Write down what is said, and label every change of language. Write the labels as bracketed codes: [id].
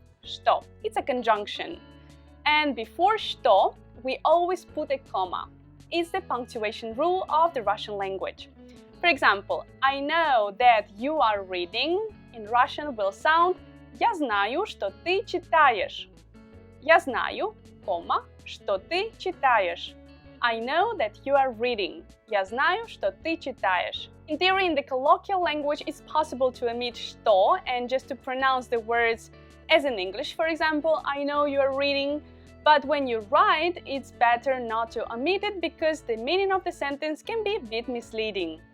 [en] Что. It's a conjunction. And before что, we always put a comma. It's the punctuation rule of the Russian language. For example, I know that you are reading in Russian will sound [ru] Я знаю, что ты читаешь. Я знаю, comma, что ты читаешь. [en] I know that you are reading. [ru] Я знаю, что ты читаешь. [en] In theory, in the colloquial language, it's possible to omit что and just to pronounce the words as in English. For example, I know you are reading. But when you write, it's better not to omit it because the meaning of the sentence can be a bit misleading.